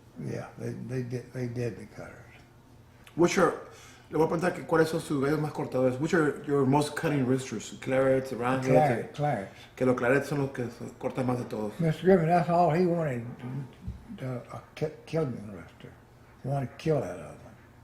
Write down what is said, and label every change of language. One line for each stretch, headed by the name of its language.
English: Yeah, they did the cutters. What's your,
Spanish: le voy a preguntar que cuáles son sus gallos más cortadores.
English: Which are your most cutting roosters? Clarets, roundheads. Clarence.
Spanish: Que los clarets son los que cortan más de todos.
English: Mr. Griffin, that's all he wanted, a killing rooster. He wanted to kill that other one.